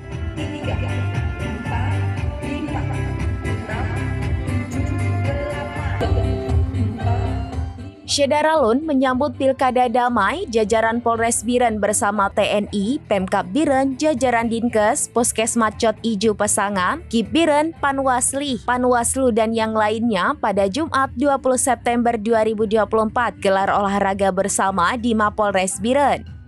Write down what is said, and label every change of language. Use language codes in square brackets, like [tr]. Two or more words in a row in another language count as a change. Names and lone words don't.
[id] tiga, empat, lima, enam, tujuh, delapan, empat. Syedaralun menyambut Pilkada Damai, jajaran Polres Biren bersama TNI, Pemkab Biren, jajaran Dinkes, Puskesmas Cot Ijo Pesangan, Kip Biren, Panwaslu dan yang lainnya pada Jumat 20 September 2024 gelar olahraga bersama di Mapolres Biren.